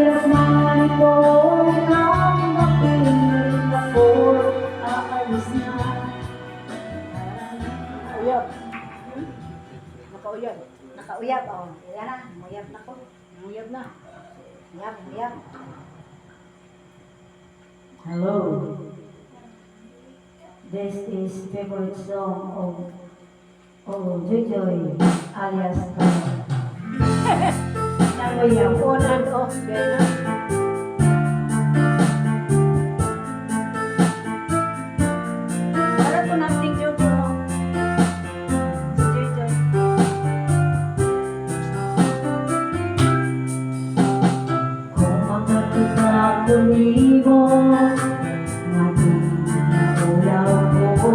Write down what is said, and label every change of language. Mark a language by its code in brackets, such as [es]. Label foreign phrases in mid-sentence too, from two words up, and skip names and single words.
[tl] naman itong kakapiling ako, aalis na. [ceb] Uyab. Nakauyab. Nakauyab, oh. Yan na, uyab na ko. Uyab na. Uyab, uyab. [en] Hello. This is favorite song of Joy Joy alias [ceb] Uyab, [en] on and off. [tl] Yan na. Para po nating Jojo. Si Jojo. [ceb] Kung makakita ko nimo, magulaw ko.